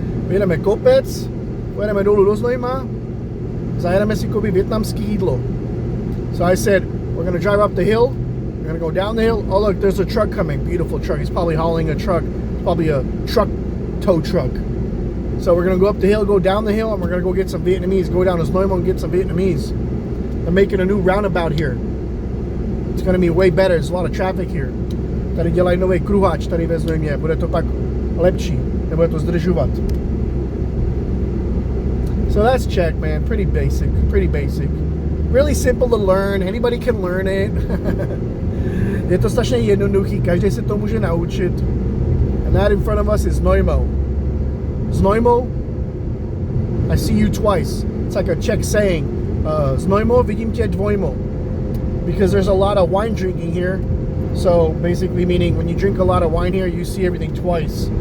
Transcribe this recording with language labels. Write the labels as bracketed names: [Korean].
[Czech] Jedeme kopec, pojedeme dolů do Znojma, zajedeme si koupit vietnamský jídlo. [English] So I said, we're gonna drive up the hill, we're gonna go down the hill. Oh look, there's a truck coming, beautiful truck. He's probably hauling a truck, probably a tow truck. So we're gonna go up the hill, go down the hill, and we're gonna go get some Vietnamese, go down to Znojma and get some Vietnamese. They're making a new roundabout here. It's gonna be way better, there's a lot of traffic here. [Czech] Tady dělají nový kruháč tady ve Znojmě, bude to pak lepší, nebude to zdržovat. [English] So that's Czech, man, pretty basic. Really simple to learn, anybody can learn it. [Czech] Je to strašně jednoduchý, každý se to může naučit. [English] And that in front of us is Znojmo. Znojmo, I see you twice. It's like a Czech saying. [Czech] Znojmo, vidím tě dvojmo. [English] Because there's a lot of wine drinking here. So basically meaning when you drink a lot of wine here, you see everything twice.